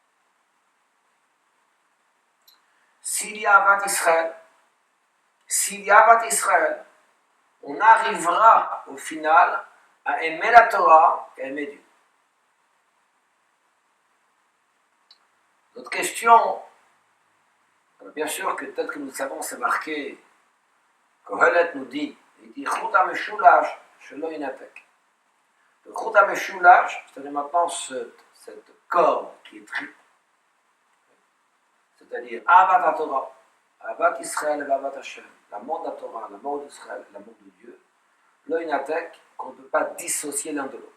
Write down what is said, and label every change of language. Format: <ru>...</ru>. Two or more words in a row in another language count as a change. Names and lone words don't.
<fr>S'il y a</fr> <he>אהבת ישראל,</he> <fr>on arrivera au final à aimer la Torah et à aimer Dieu. Notre question, bien sûr que peut-être que nous savons, c'est marqué, Kohelet nous dit, il dit</fr> <he>חוט המשולש שלא ינתק.</he> <fr>Le</fr> <he>חוט המשולש,</he> <fr>c'est-à-dire maintenant cette corde qui est triple, c'est-à-dire</fr> <he>אהבת תורה, אהבת ישראל</he> <fr>et</fr> <he>אהבת השם,</he> <fr>l'amour de la Torah, l'amour d'Israël, l'amour de Dieu,</fr> <he>לא ינתק,</he> <fr>qu'on ne peut pas dissocier l'un de l'autre.</fr>